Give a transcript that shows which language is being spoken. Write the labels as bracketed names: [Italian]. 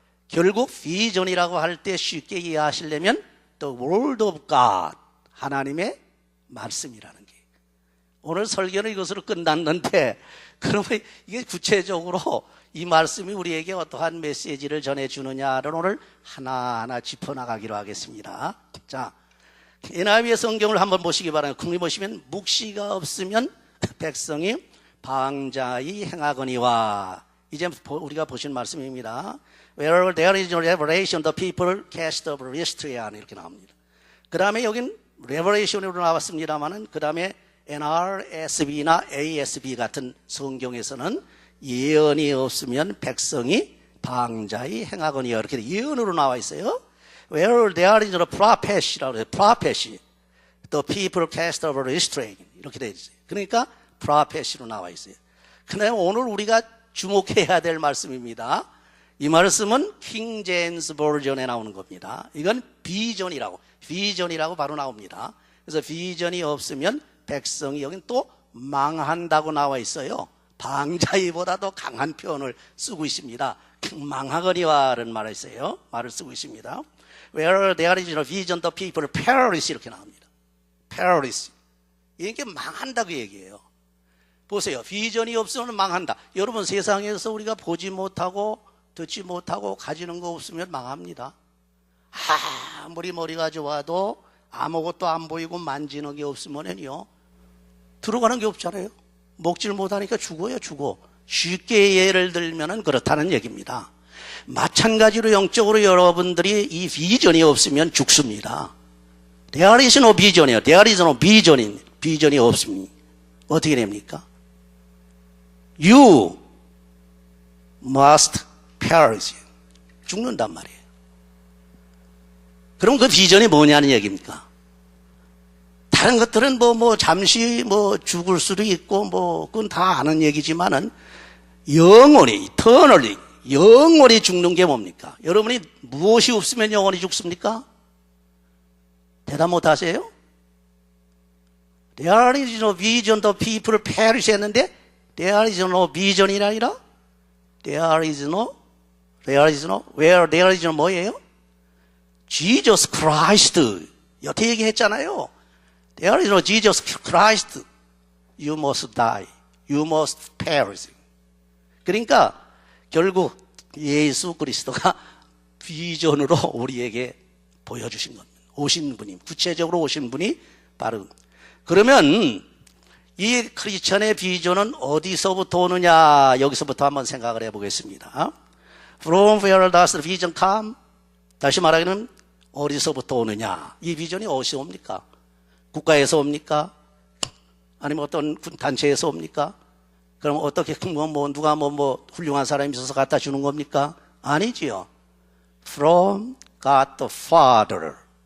[Korean] 결국 비전이라고 할 때 쉽게 이해하시려면 [English] The Word of God, [Korean] 하나님의 말씀이라는 게 오늘 설교는 이것으로 끝났는데 그러면 이게 구체적으로 이 말씀이 우리에게 어떠한 메시지를 전해주느냐를 오늘 하나하나 짚어나가기로 하겠습니다. 자, NIV의 성경을 한번 보시기 바랍니다. 거기 보시면 묵시가 없으면 백성이 방자히 행하거니와 이제 우리가 보신 말씀입니다. [English] Wherever there is no revelation, the people cast off restraint [Korean] 이렇게 나옵니다. 그 다음에 여긴 revelation으로 나왔습니다만은 그 다음에 NRSV나 ASB 같은 성경에서는 예언이 없으면 백성이 방자히 행하거니와 이렇게 예언으로 나와 있어요. [English] Where there is no prophet이라고 해요. prophet, the people cast off restraint [Korean] 이렇게 되어 있어요. 그러니까 prophet으로 나와 있어요. 그런데 오늘 우리가 주목해야 될 말씀입니다. 이 말씀은 킹 제임스 버전에 나오는 겁니다. 이건 비전이라고 바로 나옵니다. 그래서 비전이 없으면 백성이 여긴 또 망한다고 나와 있어요. 방자히보다 더 강한 표현을 쓰고 있습니다. 망하거니와라는 말을 써요. 말을 쓰고 있습니다. [English] Where there is no vision, the people perish 이렇게 나옵니다. perish. [Korean] 이게 망한다고 얘기해요. 보세요. 비전이 없으면 망한다. 여러분 세상에서 우리가 보지 못하고 듣지 못하고 가지는 거 없으면 망합니다. 아무리 머리가 좋아도 아무것도 안 보이고 만지는 게 없으면요 들어가는 게 없잖아요. 먹질 못하니까 죽어요. 죽어. 쉽게 예를 들면은 그렇다는 얘기입니다. 마찬가지로 영적으로 여러분들이 이 비전이 없으면 죽습니다. [English] There is no vision이요. There is no vision [Korean] 인 비전이 없으면 어떻게 됩니까? [English] You must perish. [Korean] 죽는단 말이에요. 그럼 그 비전이 뭐냐는 얘기입니까? 다른 것들은 잠시 죽을 수도 있고 그건 다 아는 얘기지만은 영원히 eternally 영원히 죽는 게 뭡니까? 여러분이 무엇이 없으면 영원히 죽습니까? 대답 못 하세요? [English] There is no vision, the people perish 했는데 there is no vision [Korean] 이 아니라 [English] there is no where there is no 뭐예요? Jesus Christ. 여태 얘기했잖아요. There is no Jesus Christ. You must die. You must perish. [Korean] 그러니까 결국 예수 그리스도가 비전으로 우리에게 보여주신 겁니다. 오신 분이, 구체적으로 오신 분이 바로. 그러면 이 크리스천의 비전은 어디서부터 오느냐? 여기서부터 한번 생각을 해보겠습니다. [English] From where does the vision come? [Korean] 다시 말하기는 어디서부터 오느냐? 이 비전이 어디서 옵니까? 국가에서 옵니까? 아니면 어떤 단체에서 옵니까? 그럼 어떻게 누가 훌륭한 사람이 있어서 갖다 주는 겁니까? 아니지요. [English] From God the Father.